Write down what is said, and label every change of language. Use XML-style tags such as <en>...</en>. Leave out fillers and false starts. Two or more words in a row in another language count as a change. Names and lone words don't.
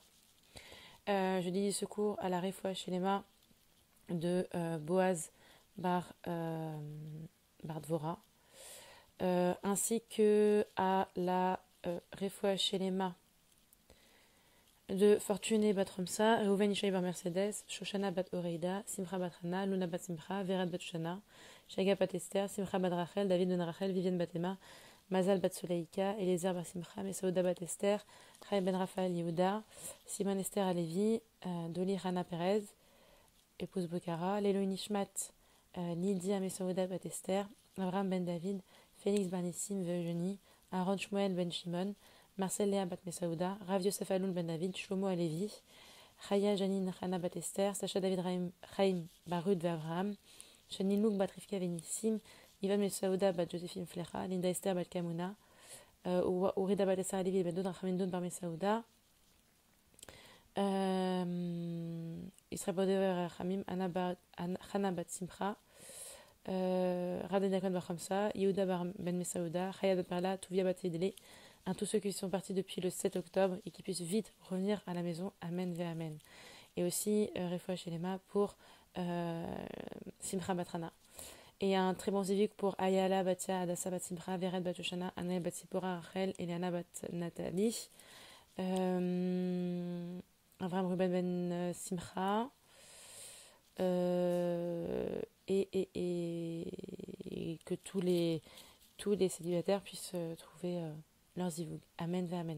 <fr>Je dédie ce cours à la</fr> <he>Refoua Shelema</he> <fr>de Boaz Bar Dvora, ainsi que à la</fr> <he>Refoua Shelema</he> <fr>de Fortuné Bat Romsa, Reuven Ishaï Bar Mercedes, Shoshana Bat Oreida, Simcha Bat Hana, Luna Bat Simcha, Verat Bat Shoshana, Shaga Bat Esther, Simcha Bat Rachel, David Ben Rachel, Vivienne Bat Emma, Mazal Bat Suleika, Eliezer Bar Simcha, Mesaouda Bat Esther, Chaim Ben Raphaël Yehuda, Simon Esther Alevi, Doli Rana Perez, épouse Bokara,</fr> <he>Lélo Nishmat,</he> <fr>Lydia Mesaouda Bat Esther, Abraham Ben David, Félix Barnissim Eugénie, Aaron Shmuel Ben Shimon, Marcel Léa Bat Mesaouda, Rav Yosef Aloun Ben David, Shlomo Alevi, Chaya Janine Chana Bat Esther, Sacha David Chaim Barud Abraham, Shani Louk Bat Rivka Venissim, Ivan Mesaouda Bat Josephine Flecha, Linda Esther Bat Kamuna, Urida Bat Esther Alevi Ben Dod Rachamindon Bar Mesaouda, Israël Bodever Rachamim, Chana Bat Simcha, Radha Dakon Bar Khamsa, Yehuda Ben Mesaouda, Chaya Bat Perla, Touvia Bat Yedele, à tous ceux qui sont partis depuis le 7 octobre et qui puissent vite revenir à la maison.</fr> <he>Amen ve Amen.</he> <fr>Et aussi</fr> <he>Refoua Shelema</he> <fr>pour Simcha Batrana. Et un très bon civique pour Ayala Batia, Adassa Bat Simcha, Vered Bat Yoshana, Anaël Bat Sipora, Rachel, Eliana Bat Nathalie, Avram Ruben Ben Simcha, et que tous les célibataires puissent trouver leur zivoug.</fr> <he>Amen ve Amen.</he>